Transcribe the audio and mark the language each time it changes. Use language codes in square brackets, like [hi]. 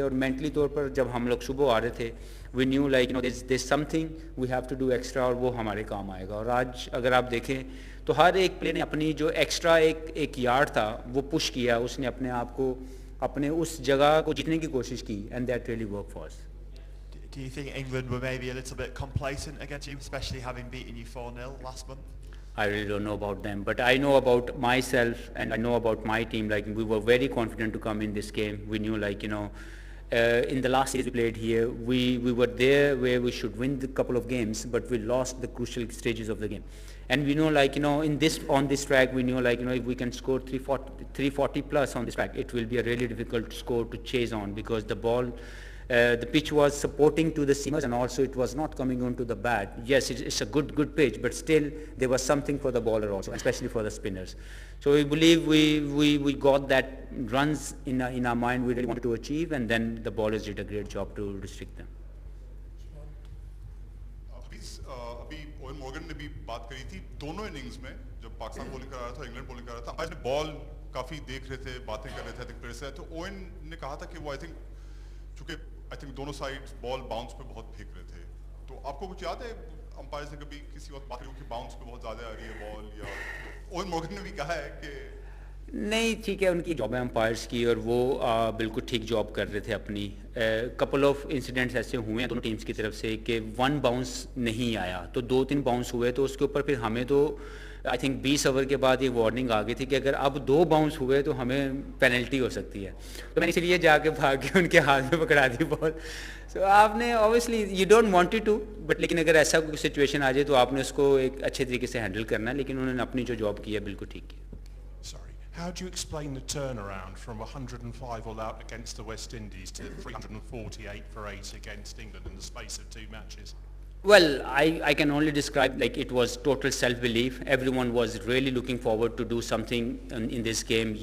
[hi] और मेंटली तौर पर जब हम लोग सुबह आ रहे थे, we knew like this something we have to do extra, और वो हमारे काम आएगा। और आज अगर आप देखें तो हर एक प्लेयर ने अपनी जो एक्स्ट्रा एक यार्ड था वो पुश किया, उसने अपने आप को अपने उस जगह को जीतने की कोशिश की, and that really work for us. [en] Do you think England were maybe a little bit complacent against you, especially having beaten you 4-0 last month? I really don't know about them, but I know about myself and I know about my team. Like, we were very confident to come in this game. We knew, like, in the last series we played here, we were there where we should win the couple of games, but we lost the crucial stages of the game. And we know, like, on this track, we knew, like, if we can score 340 plus on this track, it will be a really difficult score to chase on, because the ball, the pitch was supporting to the seamers, and also it was not coming onto the bat. Yes, it's a good pitch, but still there was something for the bowler also, especially for the spinners. So we believe we got that runs in our mind we really wanted to achieve, and then the bowlers did a great job to restrict them. [hi] अभी oven Morgan ने भी बात करी थी, दोनों innings में जब Pakistan bowling कर रहा था, इंग्लैंड बॉलिंग कर रहा था, आज ने बॉल काफी देख रहे थे, बातें कर रहे थे प्लेयर से, तो ओवन ने कहा था कि वो आई थिंक दोनों साइड बॉल बाउंस पे बहुत फेंक रहे थे, तो आपको कुछ याद है अंपायर से कभी किसी वक्त बात की बाउंस पे बहुत ज्यादा आ रही है बॉल, या ओवन मॉर्गन ने भी कहा है कि नहीं, ठीक है, उनकी जॉब है अंपायर्स की, और वो बिल्कुल ठीक जॉब कर रहे थे अपनी। कपल ऑफ इंसिडेंट्स ऐसे हुए हैं दोनों टीम्स की तरफ से कि 1 बाउंस नहीं आया, तो 2-3 बाउंस हुए, तो उसके ऊपर फिर हमें तो आई थिंक 20 ओवर के बाद ये वार्निंग आ गई थी कि अगर अब 2 बाउंस हुए तो हमें पेनल्टी हो सकती है, तो मैंने इसलिए जाके भाग के उनके हाथ में पकड़ा दी बॉल। सो आपने obviously you don't want to, but लेकिन अगर ऐसा कोई सिचुएशन आ जाए तो आपने उसको एक अच्छे तरीके से हैंडल करना है, लेकिन उन्होंने अपनी जो जॉब की है बिल्कुल ठीक की। [en] How do you explain the turnaround from 105 all out against the West Indies to 348 for 8 against England in the space of 2 matches? Well, I can only describe like it was total self-belief. Everyone was really looking forward to do something in this game.